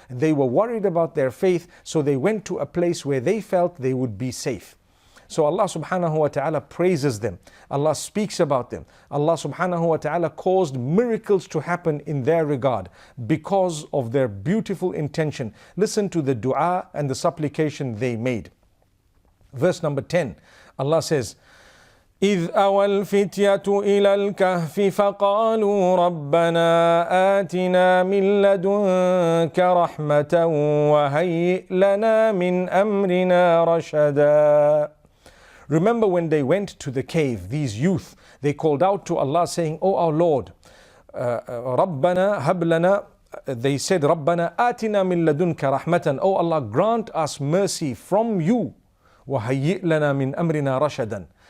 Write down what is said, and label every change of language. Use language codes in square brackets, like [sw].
[en] They were worried about their faith, so they went to a place where they felt they would be safe. So Allah subhanahu wa ta'ala praises them. Allah speaks about them. Allah subhanahu wa ta'ala caused miracles to happen in their regard because of their beautiful intention. Listen to the dua and the supplication they made. Verse number 10, Allah says, [ar] إِذْ أَوَى الْفِتْيَةُ إِلَى الْكَهْفِ فَقَالُوا رَبَّنَا آتِنَا مِن لَّدُنكَ رَحْمَةً وَهَيِّئْ لَنَا مِنْ أَمْرِنَا رَشَدًا. [en] Remember when they went to the cave, these youth, they called out to Allah saying, "Oh our Lord, Rabbana hablana," they said, "Rabbana atina min ladunka rahmatan." Oh Allah, grant us mercy from you. [ar] وَهَيِّئْ لَنَا مِنْ أَمْرِنَا رَشَدًا.